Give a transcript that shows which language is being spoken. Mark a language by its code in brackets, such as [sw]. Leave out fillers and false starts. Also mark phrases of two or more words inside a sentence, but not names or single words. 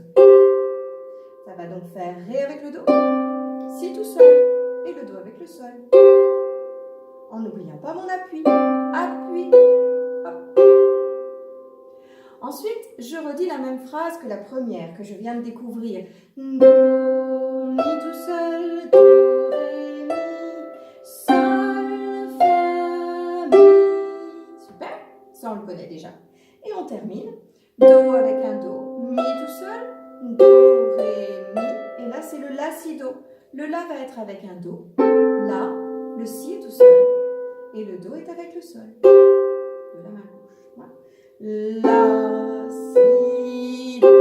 [fr] Ça va donc faire ré avec le do, si tout seul, et le do avec le sol. En n'oubliant pas mon appui. Appui, hop. Ensuite, je redis la même phrase que la première, que je viens de découvrir. Do, mi tout seul, do, ré, mi, sol, fa, mi. Super, ça on le connaît déjà. Et on termine. Do avec un do, mi tout seul, do, ré, mi. Et là, c'est le la, si, do. Le la va être avec un do. La, le si est tout seul. Et le do est avec le sol. De la main gauche. Voilà. La, si, do.